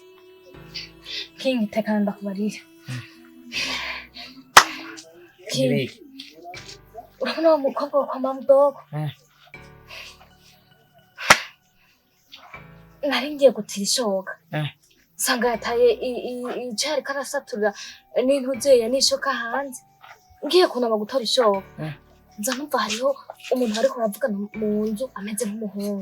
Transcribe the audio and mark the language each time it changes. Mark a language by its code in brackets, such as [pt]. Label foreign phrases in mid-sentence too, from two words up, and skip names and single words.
[rn] King tekana ndakubarira. King. Urabona wa mukobwa kwa mama mdogo? Nari ngiye gutira ishoka. Sanga yataye icari karasatura n'intuzeya n'ishoka hanze. Ngiye kunama gutora ishoka. Nza numva hariho umuntu ariko aravugana mu nzu ameze nk'umuhungu.